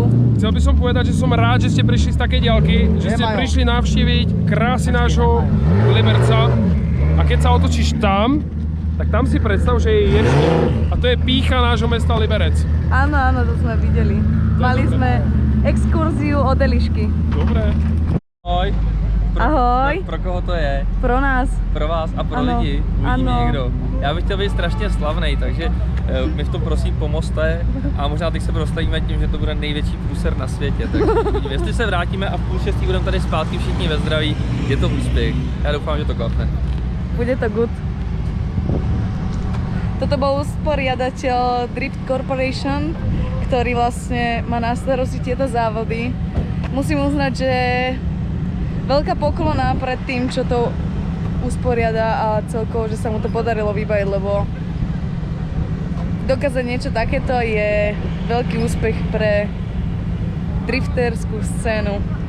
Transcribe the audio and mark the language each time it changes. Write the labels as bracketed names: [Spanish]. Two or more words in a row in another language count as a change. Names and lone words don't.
[Slovak] Chcel by som povedať, že som rád, že ste prišli z takej diaľky, že ste prišli navštíviť krásy nášho Liberca. A keď sa otočíš tam, tak tam si predstav, že je ještěk. A to je pýcha nášho mesta Liberec. Áno, áno, to sme videli. Mali sme exkurziu od Elišky. Dobre. Ahoj. Ahoj. [Czech] Pro koho to je? Pro nás. Pro vás a pro Ano, lidi. Uvidíme ano. někdo. Já bych chtěl být strašně slavnej, takže mi v tom prosím pomozte a možná teď se prostavíme tím, že to bude největší průser na světě. Takže uvidíme. Jestli se vrátíme a v 5:30 budeme tady zpátky všichni ve zdraví, je to úspěch. Já doufám, že to klapne. Bude to good. [Slovak] Toto bol usporiadateľ Drift Corporation, ktorý vlastne má na starosti tieto závody. Musím uznať, že veľká poklona pred tým, čo to usporiada a celkovo, že sa mu to podarilo vybaviť, lebo dokázať niečo takéto je veľký úspech pre drifterskú scénu.